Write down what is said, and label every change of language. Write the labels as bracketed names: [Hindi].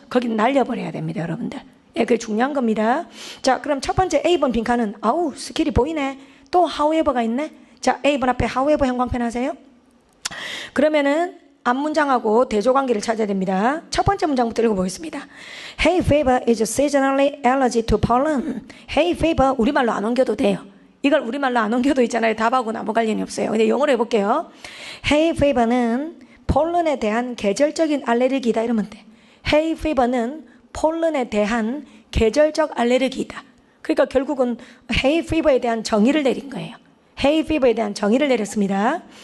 [Korean] 거기 날려버려야 됩니다, 여러분들. 예, 그게 중요한 겁니다. 자, 그럼 첫 번째 A번 빈칸은 아우 스킬이 보이네. 또 however가 있네. 자, A번 앞에 however 형광펜 하세요. 그러면은 앞문장하고 대조관계를 찾아야 됩니다. 첫 번째 문장부터 읽어보겠습니다. [English] Hay fever is seasonally allergic to pollen. [Korean] Hay fever 우리말로 안 옮겨도 돼요. 이걸 우리말로 안 옮겨도 있잖아요. 답하고는 아무 관련이 없어요. 근데 영어로 해볼게요. Hay fever는 폴른에 대한 계절적인 알레르기다 이러면 돼. Hay fever는 폴른에 대한 계절적 알레르기다. 그러니까 결국은 Hay fever에 대한 정의를 내린 거예요. Hay fever에 대한 정의를 내렸습니다.